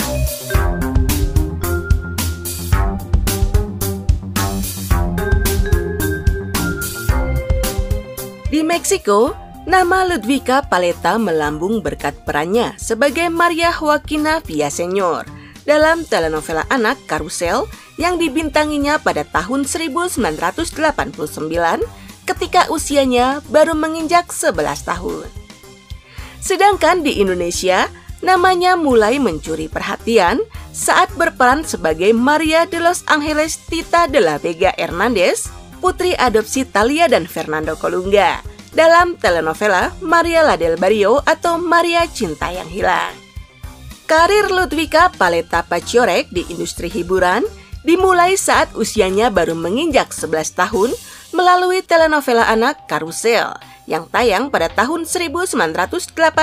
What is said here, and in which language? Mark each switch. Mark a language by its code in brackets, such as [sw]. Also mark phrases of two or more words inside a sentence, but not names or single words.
[id] Di Meksiko, nama Ludwika Paleta melambung berkat perannya sebagai Maria Joaquina Villaseñor dalam telenovela anak Karusel yang dibintanginya pada tahun 1989 ketika usianya baru menginjak 11 tahun. Sedangkan di Indonesia, namanya mulai mencuri perhatian saat berperan sebagai Maria de los Ángeles Tita de la Vega Hernández, putri adopsi Thalia dan Fernando Colunga, dalam telenovela Maria la del Barrio atau Maria Cinta yang Hilang. Karir Ludwika Paleta Paciorek di industri hiburan dimulai saat usianya baru menginjak 11 tahun melalui telenovela anak Karusel yang tayang pada tahun 1989.